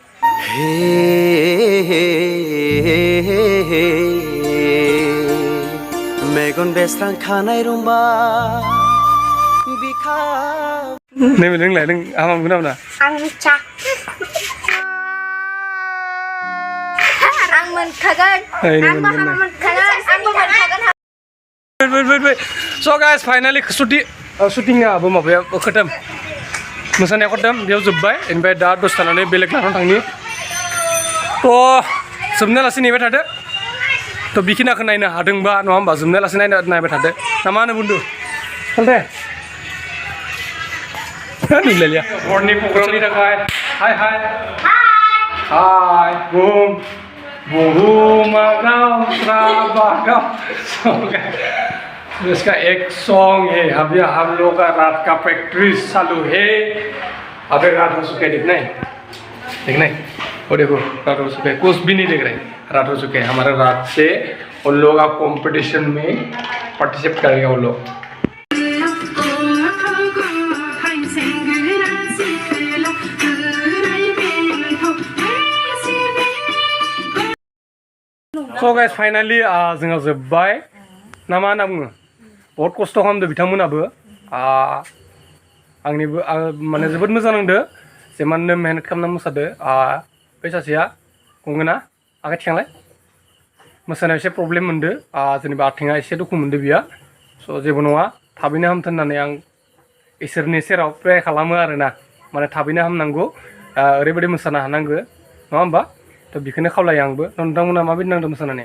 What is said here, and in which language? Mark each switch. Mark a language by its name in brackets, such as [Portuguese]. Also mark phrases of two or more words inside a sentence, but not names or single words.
[Bodo] मेगन बेस्रां खानाय रुम्बा बिखा नै लोंलाय नों हामा मोनगोन ना मोना आं मिथिया आं मोनखागोन आंबो हामा मोनखागोन आंबो मोनखागोन [English] wait. So guys, finally shooting [Bodo] आबो माबाया खतम मोसानाया खतम बेयाव जोब्बाय ओमफ्राय दा दसे थानानै बेलेग लानानै थांनि जोबनाय लासे नेबाय थादो बिखिनाखौ नायनो हादोंबा नङा होमबा जोबनाय लासे नायबाय थादो ना मा होनो बुन्दु दे नुलायलिया हरनि प्रग्रामनि थाखाय हाय बुहुमाव राबागाव [Hindi] इसका एक सॉन्ग है अभी हम लोग का रात का प्रैक्टिस चालू है अबे रात हो चुके देख नहीं वो देखो रात हो चुके कुछ भी नहीं देख रहे रात हो चुके हमारे रात से उन लोग आप कंपटीशन में पार्टिसिपेट करेंगे उन लोग [English] So guys, finally [Bodo] जोंहा जोब्बाय ना मा होनना बुङो बहुत खस्थ' खालामदों बिथांमोनाबो आंनिबो माने जोबोद मोजां नांदो जेमाननो मेहनत खालामना मोसादो बै सासेया गंगोना आखाइ थिखांलाय मोसानायाव एसे प्रब्लेम मोनदो जेनेबा आथिङा एसे दुखु मोनदो बियो स' जेबो नङा थाबैनो हामथों होननानै आं इसोरनि सेराव प्रे खालामो आरोना माने थाबैनो हामनांगौ ओरैबायदि मोसानो हानांगौ नङा होमबा थ' बेखौनो खावलायो आंबो नोंथांमोना माबायदि नांदों मोसानानै